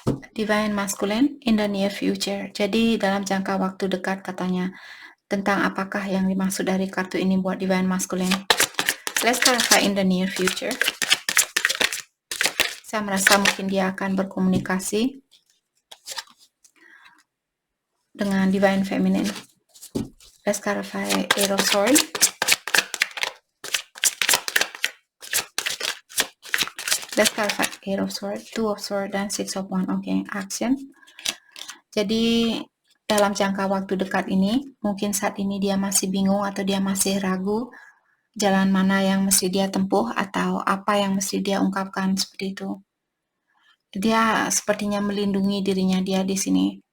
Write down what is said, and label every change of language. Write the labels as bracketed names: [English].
[English] Divine Masculine in the near future. [Indonesian] Jadi dalam jangka waktu dekat katanya. Tentang apakah yang dimaksud dari kartu ini buat Divine Masculine. [English] Let's clarify in the near future. [Indonesian] Saya merasa mungkin dia akan berkomunikasi dengan Divine Feminine. [English] Let's clarify Eight of Swords. Let's clarify Eight of Swords, Two of Swords, [Indonesian] dan [English] Six of Wands. Oke, action. [Indonesian] Jadi dalam jangka waktu dekat ini, mungkin saat ini dia masih bingung atau dia masih ragu jalan mana yang mesti dia tempuh atau apa yang mesti dia ungkapkan, seperti itu. Dia sepertinya melindungi dirinya dia di sini.